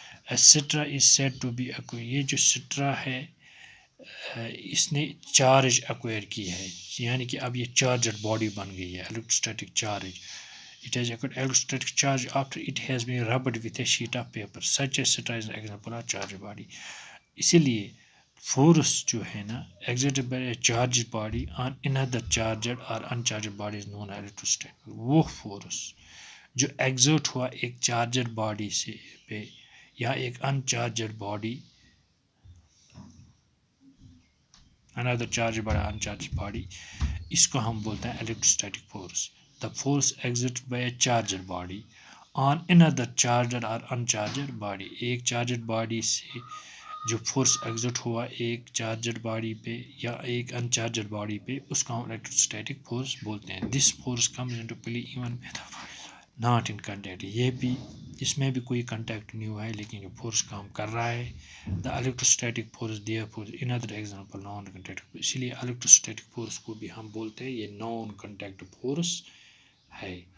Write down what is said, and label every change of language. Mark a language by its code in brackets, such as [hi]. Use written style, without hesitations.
[en] A straw is said to be [hi] ये जो straw है इसने चार्ज एक्वायर की है, यानी कि अब ये चार्जड बॉडी बन गई है, electrostatic charge. [en] It has acquired electrostatic charge after it has been rubbed with a sheet of paper. Such a star is an example of charged body. [hi] इसीलिए force जो है ना [en] exerted by a charged body on another charged or uncharged body is known as electrostatic. [hi] वो force जो exert हुआ एक charged body से पे या एक uncharged body, [en] another charged by uncharged body, [hi] इसको हम बोलते हैं electrostatic force. [en] The force exerted by a charged body on another charged or uncharged body. [hi] एक charged body से जो force exert हुआ एक charged body पे या एक uncharged body पे उसको हम electrostatic force बोलते हैं. [en] This force comes into play even when the body is not in contact. [hi] ये भी इसमें भी कोई contact नहीं हुआ है लेकिन ये force काम कर रहा है. [en] The electrostatic force therefore another example non-contact. [hi] इसलिए electrostatic force को भी हम बोलते हैं ये non-contact force है.